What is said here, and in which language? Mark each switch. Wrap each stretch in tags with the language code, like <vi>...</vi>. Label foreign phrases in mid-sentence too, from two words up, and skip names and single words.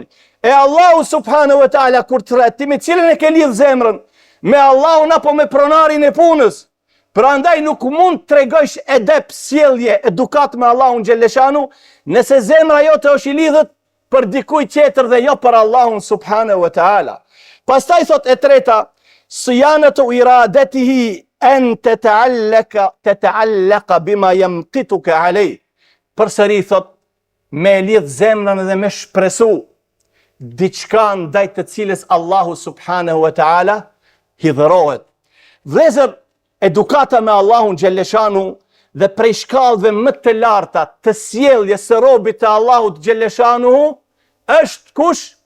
<sq>E Allahu</sq> <ar>سبحانه وتعالى</ar> <sq>kur tret, ti me cilën e ke lidh zemrën, me Allahun apo me pronarin e punës. Prandaj nuk mund të tregojsh edep, sjellje, edukat me Allahun xhelleshanu, nëse zemra jote është i lidhët për dikuj tjetër dhe jo për Allahun</sq> <ar>سبحانه وتعالى.</ar> <sq>Pastaj thot e treta,</sq> <ar>صيانة إرادته أن تتعلق بما يمقتك عليه.</ar> <sq>Përsëri thot, me lidh zemrën dhe me shpresu diçka ndaj të cilës Allahu</sq> <ar>سبحانه وتعالى</ar> <sq>hidhërohet. Vëllezër, edukata me Allahun xhelleshanu dhe prej shkallëve më të larta të sjelljes së robit të Allahut xhelleshanu është kush?</sq>